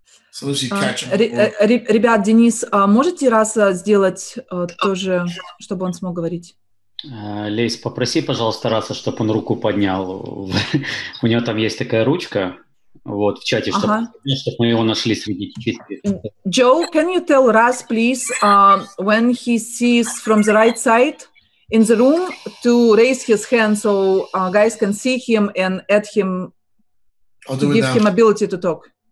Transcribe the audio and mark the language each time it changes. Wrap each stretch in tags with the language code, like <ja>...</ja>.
<en>So as you catch him.</en> <ru>Ребят, Денис, можете раз сделать тоже, чтобы он смог говорить? Лейс, попроси, пожалуйста, Раса, чтобы он руку поднял. У него там есть такая ручка, вот, в чате, чтобы мы его нашли среди чистых.</ru> <en>Joe, can you tell Ras, please, when he sees from the right side in the room to raise his hand so guys can see him and add him, to give him ability to talk?</en>